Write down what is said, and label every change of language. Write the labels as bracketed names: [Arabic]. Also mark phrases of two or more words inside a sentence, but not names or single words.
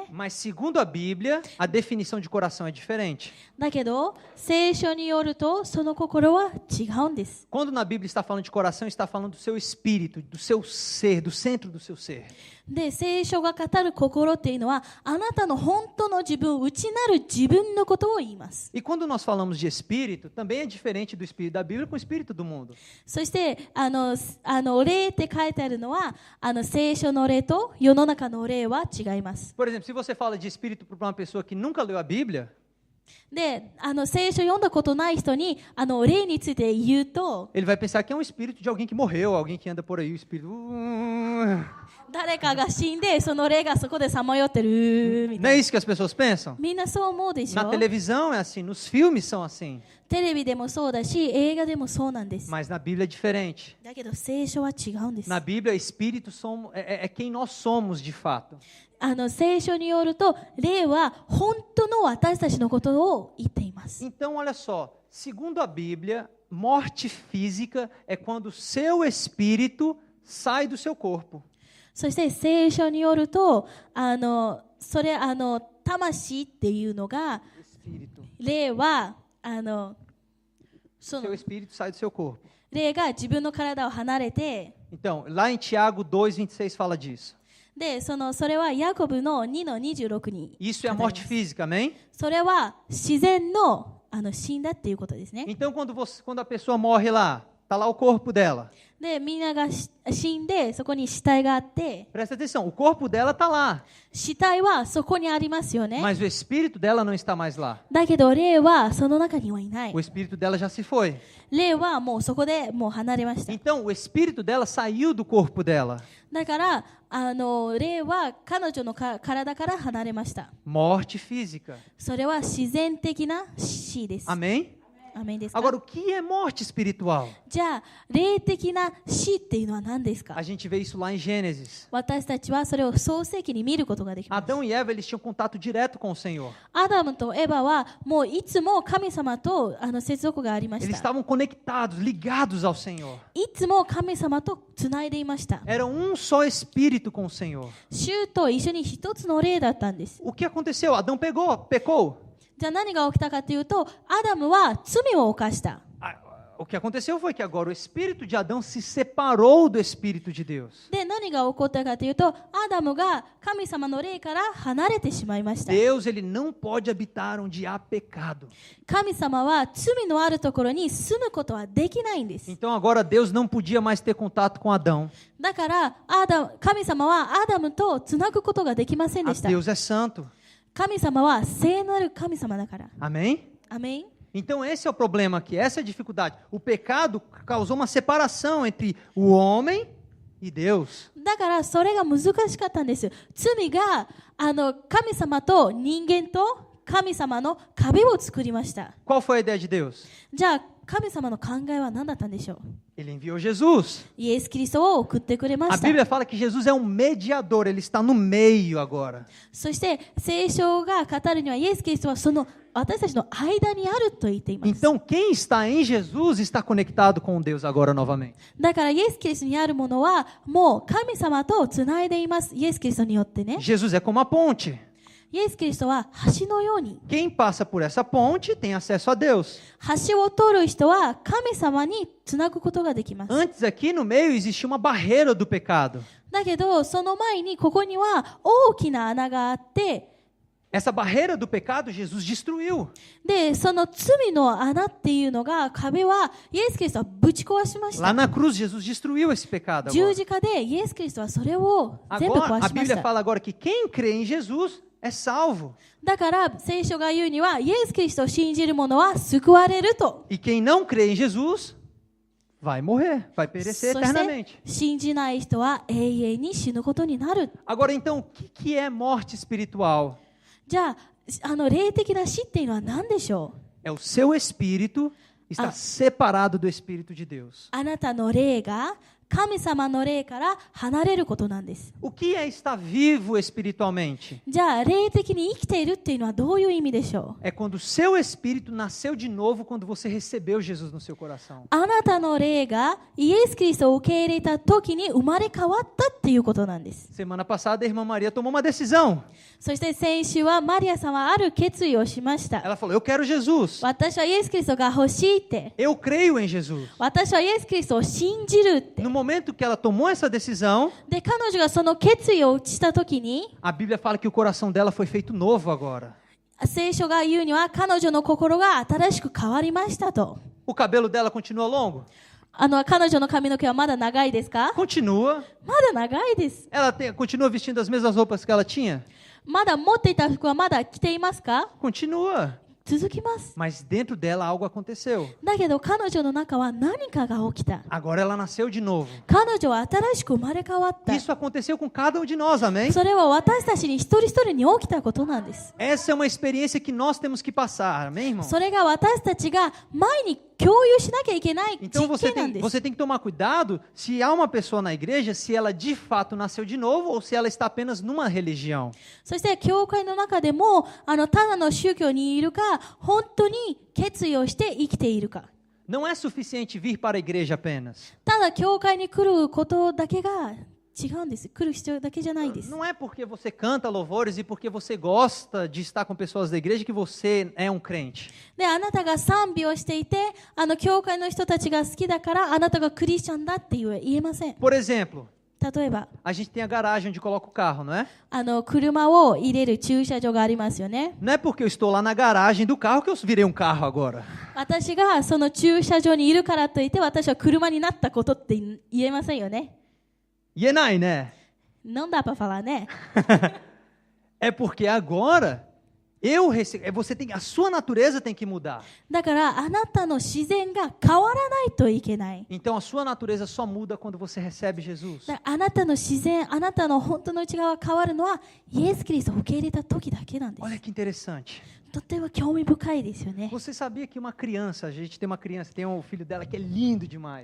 [Portuguese] Mas segundo a Bíblia, a definição de coração é diferente. [Japanese] だけど、聖書によるとその心は違うんです。 [Portuguese] Quando na Bíblia está falando de coração, está falando do seu espírito, do seu ser, do centro do seu ser. [Japanese] で、聖書が語る心っていうのは、あなたの本当の自分、内なる自分のことを言います。 [Portuguese] E quando nós falamos de espírito, também é diferente do espírito da Bíblia com o espírito do mundo. [Japanese] そして、霊って書いてあるのは、聖書の霊と世の中の霊は違います。 [Portuguese] Por exemplo, se você fala de espírito para uma pessoa que nunca leu a Bíblia, [Japanese] で、聖書読んだことない人に、霊について言うと、 [Portuguese] ele vai pensar que é um espírito de alguém que morreu, alguém que anda por aí, o espírito. [Japanese] 誰かが死んで、その霊がそこでさまよってるみ [Portuguese] Não [Japanese] た [Portuguese] é [Japanese] いな。 [Portuguese] isso que as pessoas pensam? [Japanese] みんなそう思うでし [Portuguese] Na [Japanese] ょ。 [Portuguese] televisão é assim, nos filmes são assim, [Japanese] テレビでもそうだし、映画でもそうなんです。 [Portuguese] mas na Bíblia é diferente. [Japanese] だけど聖書は違うんです。 [Portuguese] Na Bíblia, espírito é quem nós somos de fato. [Japanese] 聖書によると、霊は本当の私たちのことを言っています。 [Portuguese] Então, olha só, segundo a Bíblia, morte física é quando o seu espírito sai do seu corpo. [Japanese] そして聖書によると、魂っていうのが、 [Portuguese] Espírito. [Japanese] 霊はそ [Portuguese] Seu [Japanese] の [Portuguese] espírito sai do seu corpo. [Japanese] 霊が自分の体を離れて、 [Portuguese] Então, lá em Tiago 2:26 fala disso. [Japanese] で、それはヤコブの2の26に。 [Portuguese] Isso é a morte física, amém? [Japanese] それは自然の死んだっていうことですね。 [Portuguese] Então, quando a pessoa morre lá, tá lá o corpo dela. [Japanese] で、みんなが死んで、そこに死体があって、 [Portuguese] Presta atenção, o corpo dela tá lá, [Japanese] 死体はそこにありますよね。 [Portuguese] mas o espírito dela não está mais lá. [Japanese] だけど、霊はその中にはいない [Portuguese] O。espírito dela já se foi. [Japanese] 霊はもうそこでもう離れました。 [Portuguese] Então, o espírito dela saiu do corpo dela. [Japanese] だから、霊は彼女の体から離れました。 [Portuguese] Morte física. [Japanese] それは自然的な死です。 [Portuguese] Amém? [Japanese] アメンですか？ [Portuguese] Agora, o que é morte espiritual? [Japanese] じゃあ、霊的な死っていうのは何ですか？ [Portuguese] A gente vê isso lá em Gênesis. [Japanese] 私たちはそれを創世記に見ることができます。 [Portuguese] Adão e Eva, eles tinham contato direto com o Senhor. [Japanese] アダムとエバはもういつも神様と接続がありまし [Portuguese] Eles [Japanese] た。 [Portuguese] estavam conectados, ligados ao Senhor. [Japanese] いつも神様とつないでいました。 [Portuguese] Era um só espírito com o Senhor. [Japanese] 主と一緒に一つの霊だったんです。 [Portuguese] O que aconteceu? Adão pecou. [Japanese] じゃあ何が起きたかというと、アダムは罪を犯した。 [Portuguese] O que aconteceu foi que agora o espírito de Adão se separou do espírito de Deus. [Japanese] で、何が起こったかというと、アダムが神様の霊から離れてしまいました。 [Portuguese] Deus, ele não pode habitar onde há pecado. [Japanese] 神様は罪のあるところに住むことはできないんです。 [Portuguese] Então agora Deus não podia mais ter contato com Adão. [Japanese] だから神様はアダムとつなぐことができませんでした。 [Portuguese] Deus é santo. [Japanese] 神様は聖なる神様だから。 [Portuguese] Amém? [Japanese] アメン。 [Portuguese] Então esse é o problema aqui, essa é a dificuldade. O pecado causou uma separação entre o homem e Deus. [Japanese] だからそれが難しかったんです。罪が神様と人間と神様の壁を作りました。 [Portuguese] Qual foi a ideia de Deus? [Japanese] じゃあ神様の考えは何だったんでしょう？ [Portuguese] Ele enviou Jesus. [Japanese] イエス・キリストを送ってくれま [Portuguese] A [Japanese] した。 [Portuguese] Bíblia fala que Jesus é um mediador, ele está no meio agora. [Japanese] そして聖書が語るにはイエス・キリストはその私たちの間にあると言っています。 [Portuguese] Então quem está em Jesus está conectado com Deus agora novamente. [Japanese] だからイエス・キリストにあるものはもう神様とつないでいます。イエス・キリストによってね。 [Portuguese] Jesus é como a ponte. [Japanese] イエス・キリストは橋のように。 [Portuguese] Quem passa por essa ponte tem acesso a Deus. [Japanese] 橋を通る人は神様につなぐことができます。 [Portuguese] Antes aqui no meio existia uma barreira do pecado. [Japanese] だけどその前にここには大きな穴があって、 [Portuguese] Essa barreira do pecado Jesus destruiu. [Japanese] でその罪の穴っていうのが壁はイエス・キリストはぶち壊しまし [Portuguese] Lá [Japanese] た。 [Portuguese] na cruz Jesus destruiu esse pecado [Japanese] 十 [Portuguese] agora. [Japanese] 字架でイエス・キリストはそれを全部 [Portuguese] Agora [Japanese] 壊 [Portuguese] a [Japanese] しまし [Portuguese] Bíblia [Japanese] た。 [Portuguese] fala agora que quem crê em Jesus é salvo. [Japanese] だから聖書が言うにはイエス・キリストを信じる者は救われると。 [Portuguese] E quem não crê em Jesus vai morrer, vai [Japanese] そ [Portuguese] perecer [Japanese] して [Portuguese] eternamente. [Japanese] 信じない人は永遠に死ぬことになる。 [Portuguese] Agora então, o que é morte espiritual? [Japanese] じゃあ霊的な死っていうのは何でしょう？ [Portuguese] É o seu espírito está separado do espírito de Deus. [Japanese] あなたの霊が神様の霊から離れることなんです。 [Portuguese] O que é estar vivo espiritualmente? [Japanese] じゃあ霊的に生きているっていうのはどういう意味でしょう？ [Portuguese] É quando o seu espírito nasceu de novo quando você recebeu Jesus no seu coração. [Japanese] あなたの霊がイエス・キリストを受け入れた時に生まれ変わったっていうことなんです。 [Portuguese] Semana passada a irmã Maria tomou uma decisão. [Japanese] そして先週はマリアさんはある決意をしました。 [Portuguese] Ela falou: "Eu quero Jesus. [Japanese] 私はイエス・キリストが欲しいって。 [Portuguese] Eu creio em Jesus." [Japanese] 私はイエス・キリストを信じるって。 [Portuguese] No momento que ela tomou essa decisão, [Japanese] で、彼女がその決意をしたときに、 [Portuguese] a Bíblia fala que o coração dela foi feito novo agora. [Japanese] 聖書が言うには彼女の心が新しく変わりましたと。 [Portuguese] O cabelo dela continua longo? [Japanese] 彼女の髪の毛はまだ長いですか？ [Portuguese] Continua. [Japanese] まだ長いです。 [Portuguese] Ela continua vestindo as mesmas roupas que ela tinha? [Japanese] まだ持っていた服はまだ着ていますか？ [Portuguese] Continua. [Japanese] 続きます。 [Portuguese] Mas dentro dela algo aconteceu. [Japanese] だけど彼女の中は何かが起きた。 [Portuguese] Agora ela nasceu de novo. [Japanese] 彼女は新しく生まれ変わった。 [Portuguese] Isso aconteceu com cada um de nós, amém? [Japanese] それは私たちに一人一人に起きたことなんです。 [Portuguese] Essa é uma experiência que nós temos que passar, amém, irmão? [Japanese] それが私たちが前に共有しなきゃいけない [Portuguese] Então [Japanese] 実験なんです。 [Portuguese] você tem que tomar cuidado se há uma pessoa na igreja, se ela de fato nasceu de novo ou se ela está apenas numa religião. [Japanese] そして教会の中でもただの宗教にいるか本当に決意をして生きているか。 [Portuguese] Não é suficiente vir para a igreja apenas. [Japanese] ただ教会に来ることだけが違うんです。来る必要だけじゃないです。 [Portuguese] Não é porque você canta louvores e porque você gosta de estar com pessoas da igreja que você é um crente. [Japanese] で、あなたが賛美をしていて、教会の人たちが好きだからあなたがクリスチャンだって言えません。 [Portuguese] Por exemplo, [Japanese] 例えば、 [Portuguese] a gente tem a garagem onde coloca o carro, não é? [Japanese] 車を入れる駐車場がありますよね。 [Portuguese] Não é porque eu estou lá na garagem do carro que eu virei um carro agora. [Japanese] 私がその駐車場にいるからといって私は車になったことって言えませんよね。 Yenai, né? [Portuguese] Não dá para falar, né? É porque agora você tem, a sua natureza tem que mudar. [Japanese] だからあなたの自然が変わらないといけない。 [Portuguese] Então a sua natureza só muda quando você recebe Jesus. [Japanese] だからあなたの自然、あなたの本当の内側が変わるのはイエス・キリストを受け入れた時だけなんです。 [Portuguese] Olha que interessante. [Japanese] とっても興味深いですよね。 [Portuguese] Você sabia que uma criança, a gente tem uma criança, tem um filho dela que é lindo demais.